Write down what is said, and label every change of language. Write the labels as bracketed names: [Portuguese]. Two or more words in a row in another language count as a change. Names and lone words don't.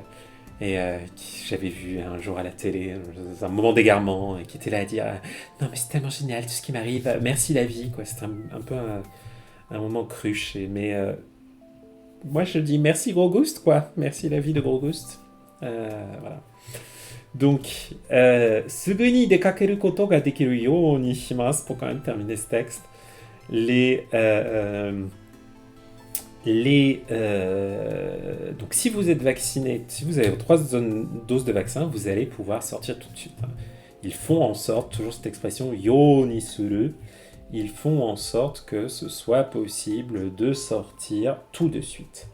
[French] Et qui j'avais vu un jour à la télé, dans un moment d'égarement, et qui était là à dire non mais c'est tellement génial tout ce qui m'arrive, merci la vie, quoi. C'était un peu un moment cruche. Mais moi je dis merci Gros Ghost, quoi. Merci la vie de Gros Ghost. Voilà. Donc, [Japanese] すぐに出かけることができるようにします, [French] pour quand même terminer ce texte. Donc si vous êtes vacciné, si vous avez 3 doses de vaccin, vous allez pouvoir sortir tout de suite. Ils font en sorte, toujours cette expression [Japanese] ようにする, [French] ils font en sorte que ce soit possible de sortir tout de suite.